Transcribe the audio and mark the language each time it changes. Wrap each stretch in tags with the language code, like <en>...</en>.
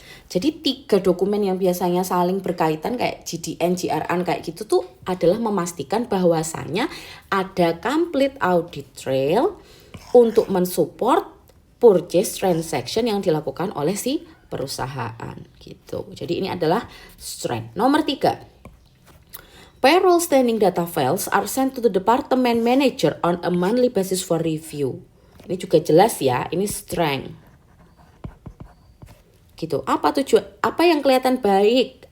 <id>Jadi 3 dokumen yang biasanya saling berkaitan kayak GDN, GRN kayak gitu tuh adalah memastikan bahwasannya ada</id> <en>complete audit trail</en> <id>untuk mensupport</id> <en>purchase transaction</en> <id>yang dilakukan oleh si perusahaan gitu. Jadi ini adalah strength. Nomor 3.</id> <en>Payroll standing data files are sent to the department manager on a monthly basis for review.</en> <id>Ini juga jelas ya, ini strength. Gitu. Apa yang kelihatan baik?</id>